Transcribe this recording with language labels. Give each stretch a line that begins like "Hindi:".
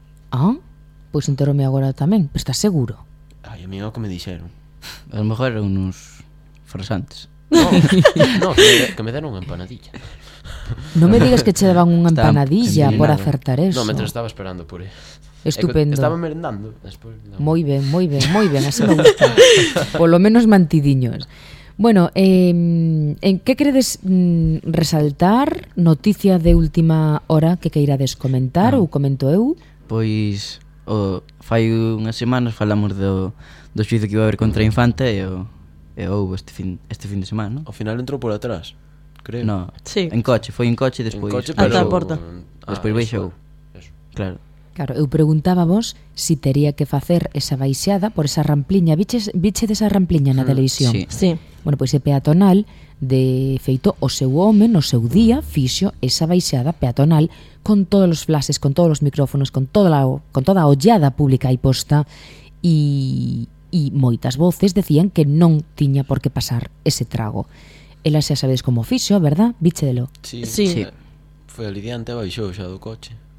Galician: Ah, pois enterome agora tamén, pero estás seguro? Ai, a mí é o que me dixeron.
Spanish: A lo mejor eran unos... Fresantes.
Galician: No, que me deron unha empanadilla. Non me digas que che daban unha empanadilla por acertar eso. No, mentre estaba esperando por aí. Estupendo. Estaba merendando. Moi ben, moi ben, moi ben, así me gusta. Polo menos mantidiños. Bueno, en que credes resaltar? Noticia de última hora que queirades comentar ou comento eu? Pois, fai unhas semanas falamos do xuízo que iba a haber contra a Infanta e o... E houve este fin de semana, ¿no? Ao final entrou por atrás, creo. No, sí. En coche, foi en coche e despois... En coche, pero... Ata a porta. Despois baixou. Claro. Claro, eu preguntaba vos si tería que facer esa baixada por esa rampliña. Viche desa rampliña na televisión? Sí. Bueno, pois é peatonal, de feito, o seu home, no seu día, fixo esa baixada peatonal con todos os flashes, con todos os micrófonos, con toda a ollada pública aí posta e... E moitas voces decían que non tiña por que pasar ese trago. Ela xa sabes como fixo, verdad? Víchedelo. Sí, sí. Foi alidiante, baixou xa do coche.